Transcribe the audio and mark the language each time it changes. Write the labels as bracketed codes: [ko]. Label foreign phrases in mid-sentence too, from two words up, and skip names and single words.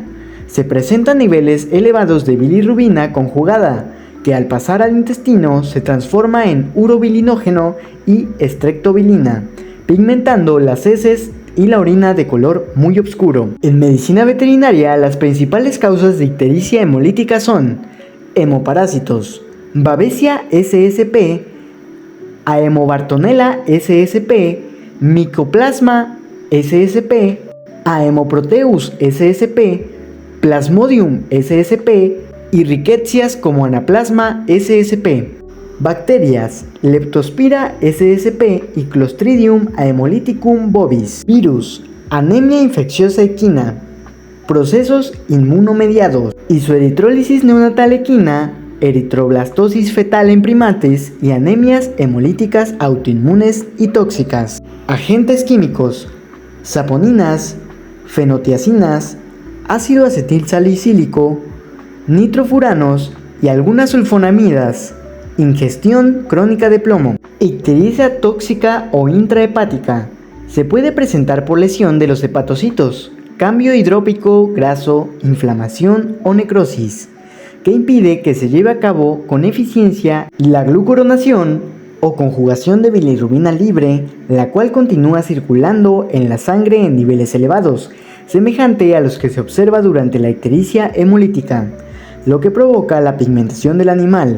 [es] Se presentan niveles elevados de bilirrubina conjugada, que al pasar al intestino se transforma en urobilinógeno y estreptobilina, pigmentando las heces y la orina de color muy oscuro. En medicina veterinaria, las principales causas de ictericia hemolítica son hemoparásitos, Babesia ssp, Aemobartonella ssp, Mycoplasma ssp, Aemoproteus ssp, Plasmodium ssp y riquecias como Anaplasma ssp. Bacterias: Leptospira ssp y Clostridium aemolyticum bovis. Virus: anemia infecciosa equina. Procesos inmunomediados: isoeritrólisis neonatal equina, eritroblastosis fetal en primates y anemias hemolíticas autoinmunes y tóxicas. Agentes químicos: saponinas, fenotiacinas, ácido acetilsalicílico, nitrofuranos y algunas sulfonamidas. Ingestión crónica de plomo. Ictericia tóxica o intrahepática. Se puede presentar por lesión de los hepatocitos, cambio hidrópico, graso, inflamación o necrosis, que impide que se lleve a cabo con eficiencia la glucuronización o conjugación de bilirrubina libre, la cual continúa circulando en la sangre en niveles elevados, semejante a los que se observa durante la ictericia hemolítica, lo que provoca la pigmentación del animal.